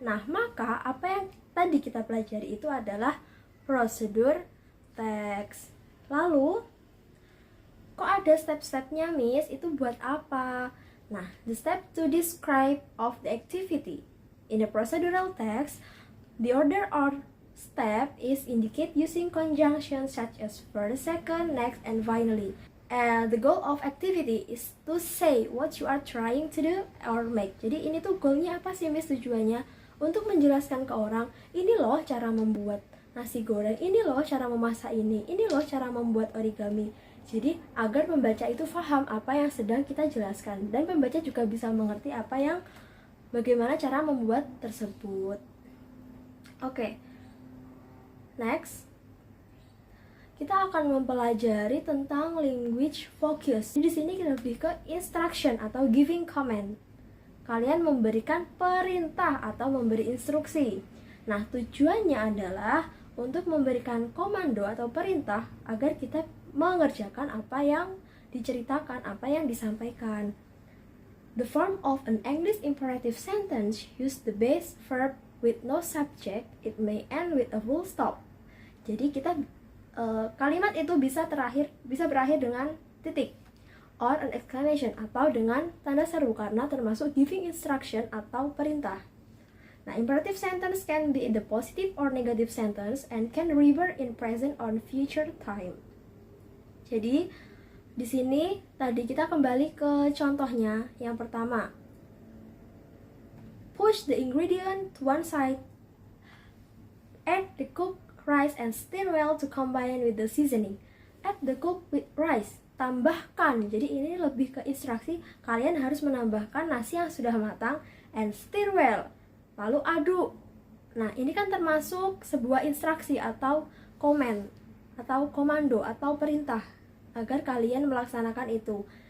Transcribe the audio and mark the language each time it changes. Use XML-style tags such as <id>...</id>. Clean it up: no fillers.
<id>Nah, maka apa yang tadi kita pelajari itu adalah prosedur teks. Lalu, kok ada step-stepnya, Miss? Itu buat apa?</id> <en>Nah, the step to describe of the activity. In the procedural text, the order or step is indicated using conjunctions such as first, second, next, and finally. And the goal of activity is to say what you are trying to do or make.</en> <id>Jadi ini tuh goalnya apa sih, Miss? Tujuannya untuk menjelaskan ke orang, ini loh cara membuat nasi goreng, ini loh cara memasak ini loh cara membuat origami. Jadi agar pembaca itu paham apa yang sedang kita jelaskan, dan pembaca juga bisa mengerti bagaimana cara membuat tersebut. Oke. Next, kita akan mempelajari tentang language focus. Di sini kita lebih ke instruction atau giving command. Kalian memberikan perintah atau memberi instruksi. Nah, tujuannya adalah untuk memberikan komando atau perintah agar kita mengerjakan apa yang diceritakan, apa yang disampaikan.</id> <en>The form of an English imperative sentence use the base verb with no subject. It may end with a full stop.</en> <id>Jadi kita kalimat itu bisa berakhir dengan titik</id> <en>or an exclamation</en> <id>atau dengan tanda seru karena termasuk giving instruction atau perintah.</id> <en>Nah, imperative sentence can be in the positive or negative sentence and can refer in present or future time.</en> <id>Jadi, di sini tadi kita kembali ke contohnya. Yang pertama,</id> <en>push the ingredient to one side. Add the cooked rice and stir well to combine with the seasoning. Add the cooked with rice.</en> <id>Tambahkan. Jadi ini lebih ke instruksi. Kalian harus menambahkan nasi yang sudah matang</id> <en>and stir well.</en> <id>Lalu aduk. Nah, ini kan termasuk sebuah instruksi atau komen atau komando atau perintah agar kalian melaksanakan itu.</id>